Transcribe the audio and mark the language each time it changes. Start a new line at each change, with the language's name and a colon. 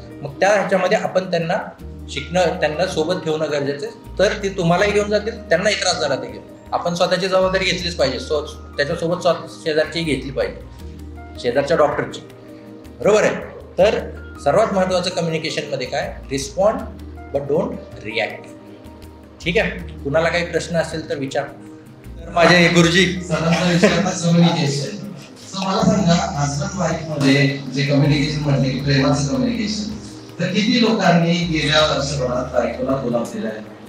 Marathi: मग त्या ह्याच्यामध्ये आपण त्यांना शिकणं, त्यांना सोबत ठेवणं गरजेचं आहे. तर ते तुम्हालाही घेऊन जातील, त्यांनाही त्रास झाला ते घेऊन. आपण स्वतःची जबाबदारी घेतलीच पाहिजे. त्याच्यासोबत शेजारची घेतली पाहिजे, शेजारच्या डॉक्टरची. बरोबर आहे. तर सर्वात महत्त्वाचं कम्युनिकेशनमध्ये काय?
English: Respond but don't react.
Marathi: ठीक आहे. कुणाला काही प्रश्न असेल तर विचार. तर माझे गुरुजी सरांचा विषय आता कम्युनिकेशन. सो मला सांगा, हजबंड वाईफ मध्ये जे कम्युनिकेशन म्हटले की प्रेमाचं कम्युनिकेशन, तर किती लोकांनी गेल्या वर्षभरात बायकोला बोलावलेलं आहे?